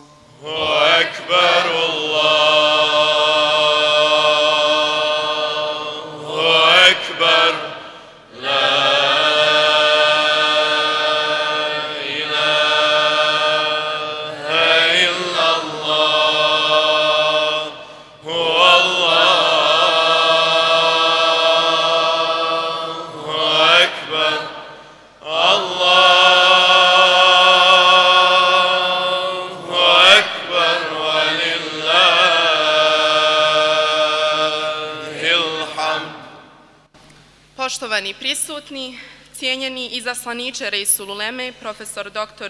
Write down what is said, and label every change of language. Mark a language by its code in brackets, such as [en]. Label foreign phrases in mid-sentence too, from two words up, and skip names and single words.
[ar] أكبر الله أكبر لا إله إلا الله هو الله أكبر الله [bs] Poštovani prisutni, cijenjeni izaslaniče Reisul Uleme, profesor dr.